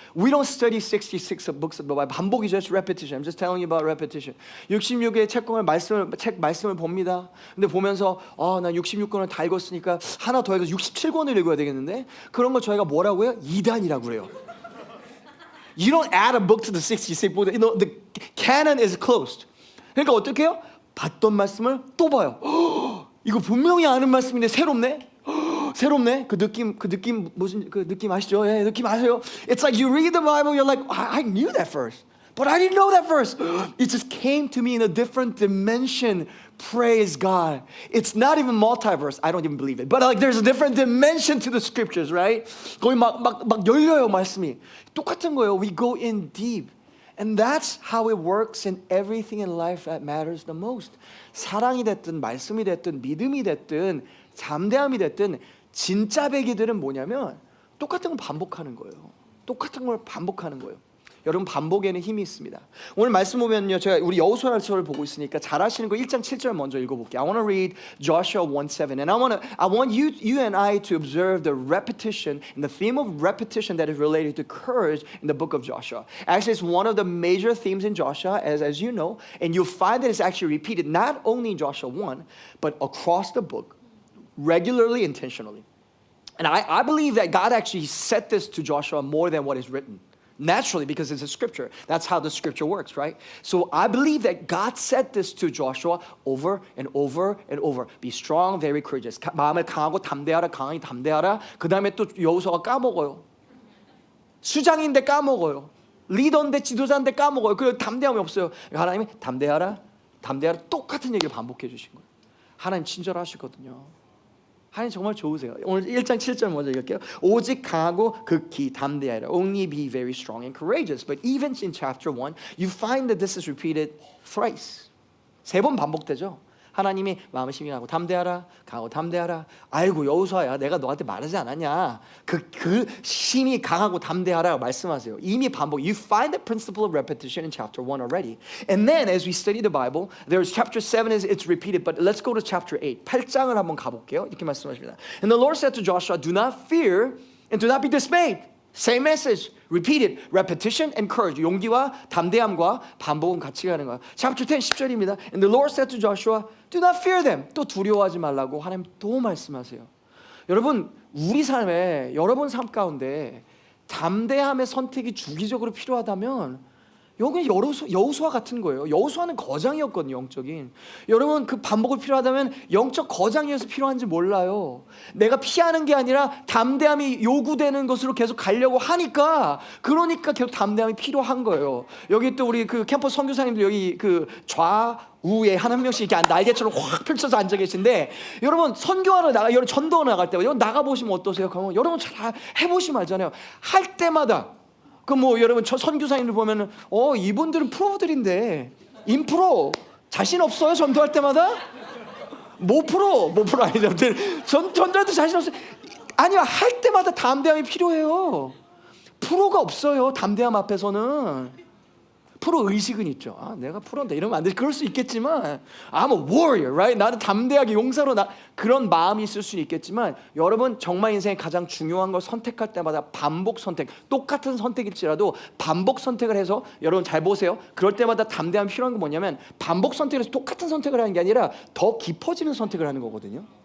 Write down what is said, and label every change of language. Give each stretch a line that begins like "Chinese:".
English: We don't study 66 books of the Bible.
Korean: 반복이죠.
English: It's repetition. I'm just telling you about repetition.
Korean: 66개의 책 말씀을 봅니다. 근데 보면서 나 66권을 다 읽었으니까 하나 더 해서 67권을 읽어야 되겠는데 그런 거 저희가 뭐라고 해요? 이단이라고 그래요.
English: You don't add a book to the 66 book. You know, the canon is closed.
Korean: 그러니까 어떻게 해요? 봤던 말씀을 또 봐요. 이거 분명히 아는 말씀인데 새롭네. 그 느낌 아시죠? 예, 느낌 아세요?
English: It's like you read the Bible, you're like, I knew that verse, but I didn't know that verse. It just came to me in a different dimension. Praise God. It's not even multiverse. I don't even believe it. But like there's a different dimension to the scriptures, right?
Korean: 거기 막 열려요, 말씀이. 똑같은 거예요.
English: We go in deep. And that's how it works in everything in life that matters the most.
Korean: 사랑이 됐든 말씀이 됐든 믿음이 됐든 잠대함이 됐든 진짜 배기들은 뭐냐면 똑같은 걸 반복하는 거예요. 똑같은 걸 반복하는 거예요. 여러분 반복에는 힘이 있습니다. 오늘 말씀 보면요, 제가 우리 여호수아서를 보고 있으니까 잘 아시는 거 1장 7절 먼저 읽어볼게요.
English: I want to read Joshua 1:7, and I want you and I to observe the repetition and the theme of repetition that is related to courage in the book of Joshua. Actually, it's one of the major themes in Joshua, as you know, and you'll find that it's actually repeated not only in Joshua 1, but across the book, regularly, intentionally. And I believe that God actually set this to Joshua more than what is written. Naturally, because it's a scripture. That's how the scripture works, right? So I believe that God said this to Joshua over and over and over. Be strong, very courageous.
Korean: 마음을 강하고 담대하라, 강하게 담대하라. 그 다음에 또 여호수아가 까먹어요. 수장인데 까먹어요. 리더인데 지도자인데 까먹어요. 그 담대함이 없어요. 하나님이 담대하라, 담대하라 똑같은 얘기를 반복해 주신 거예요. 하나님 친절하시거든요. 하나님 정말 좋으세요. 오늘 1장 7절 먼저 읽을게요. 오직 강하고 극히 담대하라.
English: Only be very strong and courageous. But even in chapter 1, you find that this is repeated thrice.
Korean: 3번 반복되죠. 하나님이 마음을 심히 하고 담대하라, 강하고 담대하라. 아이고 여호수아야, 내가 너한테 말하지 않았냐? 그 심히 강하고 담대하라 말씀하세요. 이미 반복.
English: You find the principle of repetition in chapter 1 already. And then as we study the Bible, there's chapter 7 it's repeated, but let's go to chapter 8.
Korean: 8장을 한번 가볼게요. 이렇게 말씀하십니다.
English: And the Lord said to Joshua, do not fear and do not be dismayed. Same message, repeated, repetition and courage.
Korean: 용기와 담대함과 반복은 같이 가는 거야.
English: Chapter 10,
Korean: 10절입니다.
English: And the Lord said to Joshua, do not fear them.
Korean: 또 두려워하지 말라고 하나님 또 말씀하세요. 여러분, 우리 삶에, 여러분 삶 가운데 담대함의 선택이 주기적으로 필요하다면 여기 여호수아 같은 거예요. 여호수아는 거장이었거든요, 영적인. 여러분 그 반복을 필요하다면 영적 거장이어서 필요한지 몰라요. 내가 피하는 게 아니라 담대함이 요구되는 것으로 계속 가려고 하니까 그러니까 계속 담대함이 필요한 거예요. 여기 또 우리 그 캠퍼스 선교사님들 여기 그 좌우에 한 명씩 이렇게 날개처럼 확 펼쳐서 앉아 계신데 여러분 선교하러 여러분 전도하러 나갈 때 여러분 나가 보시면 어떠세요? 그러면 여러분 잘 해보시면 알잖아요. 할 때마다 그 뭐 여러분 저 선교사님들 보면은 이분들은 프로들인데 인프로 자신 없어요 전도할 때마다 모프로 아니죠 전도할 때 자신 없어요. 아니요 할 때마다 담대함이 필요해요. 프로가 없어요 담대함 앞에서는. 프로 의식은 있죠. 내가 프로인데 이러면 안 돼. 그럴 수 있겠지만
English: I'm a warrior, right?
Korean: 나는 담대하게 용사로 그런 마음이 있을 수는 있겠지만 여러분 정말 인생에 가장 중요한 걸 선택할 때마다 반복 선택, 똑같은 선택일지라도 반복 선택을 해서 여러분 잘 보세요. 그럴 때마다 담대함이 필요한 게 뭐냐면 반복 선택을 해서 똑같은 선택을 하는 게 아니라 더 깊어지는 선택을 하는 거거든요.